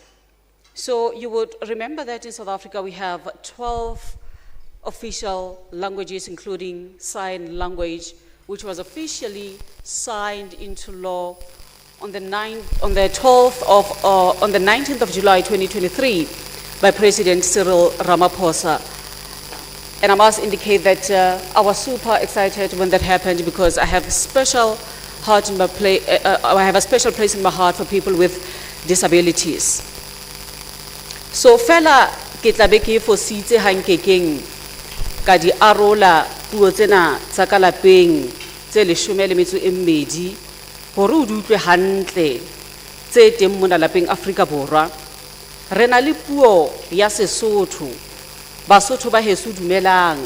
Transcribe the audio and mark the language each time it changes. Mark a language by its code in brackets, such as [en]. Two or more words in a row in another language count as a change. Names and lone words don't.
[en] So you would remember that in South Africa we have 12 official languages, including sign language, which was officially signed into law on the 19th of July 2023 by President Cyril Ramaphosa. And I must indicate that I was super excited when that happened, because I have a special heart in my I have a special place in my heart for people with disabilities. [st] So fela ke tla be ke fositse hankekeng ka di arola puo tsena tsa ka lapeng tse 12 hore o di utlwe hantle tse teng mona lapeng Afrika Borwa. Re na le puo ya Sesotho, Basotho ba heso dumelang.